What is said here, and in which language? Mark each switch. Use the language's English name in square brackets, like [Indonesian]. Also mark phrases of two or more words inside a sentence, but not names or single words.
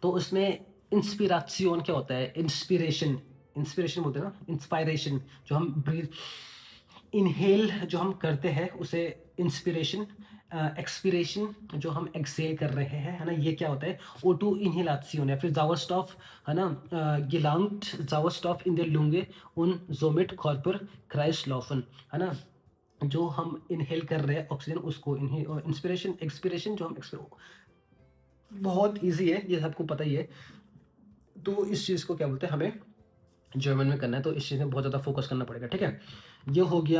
[Hindi] तो उसमें इंस्पिरासियोन क्या होता है? इंस्पिरेशन, इंस्पिरेशन बोलते हैं ना, इंस्पायरेशन जो हम [English] breath inhale [Hindi] जो हम करते हैं उसे इंस्पिरेशन, एक्सपिरेशन जो हम एक्सहेल कर रहे हैं, है ना? ये क्या होता है? O2 इनहेलासियोन है। फिर Sauerstoff, है ना? [German] gelangt Sauerstoff in der Lunge und somit Körperkreislaufen, [Hindi] है ना? जो हम इनहेल कर रहे हैं ऑक्सीजन उसको इंस्पिरेशन, एक्सपिरेशन जो हम बहुत ईज़ी है, ये सबको पता ही है। तो इस चीज़ को क्या बोलते हैं, हमें जर्मन में करना है, तो इस चीज़ में बहुत ज़्यादा फोकस करना पड़ेगा, ठीक है? ये हो गया।